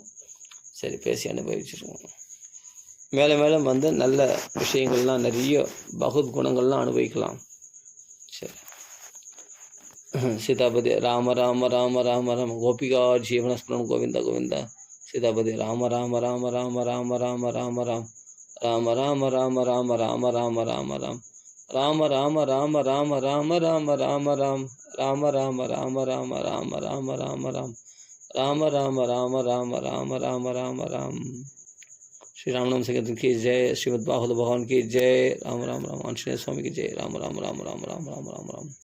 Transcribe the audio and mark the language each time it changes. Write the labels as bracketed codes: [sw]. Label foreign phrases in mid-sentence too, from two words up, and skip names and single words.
[ta] சரி, பேசி அனுபவிச்சிருக்கோம். மேலே மேலே வந்து நல்ல விஷயங்கள்லாம் நிறைய பகவத் குணங்கள்லாம் அனுபவிக்கலாம். சரி, சீதாபதி ராம ராம ராம ராம ராம கோபிகா ஜீவனஸ்மரணம் கோவிந்தா கோவிந்தா. சீதாபதி ராம ராம ராம ராம ராம ராம ராம ராம் ராம ராம ராம ராம ராம ராம ராம ராம் ராம ராம ராம ராம ராம ராம ராம ராம் ராம ராம ராம ராம ராம ராம ராம ராம் ராம ராம ராம ராம ராம ராம ராம ராம். [hi] श्री राम नाम संकीर्तन की जय, श्रीमद् भागवत भगवान की जय, राम राम राम, आंजनेय स्वामी की जय, राम राम राम राम राम राम राम राम।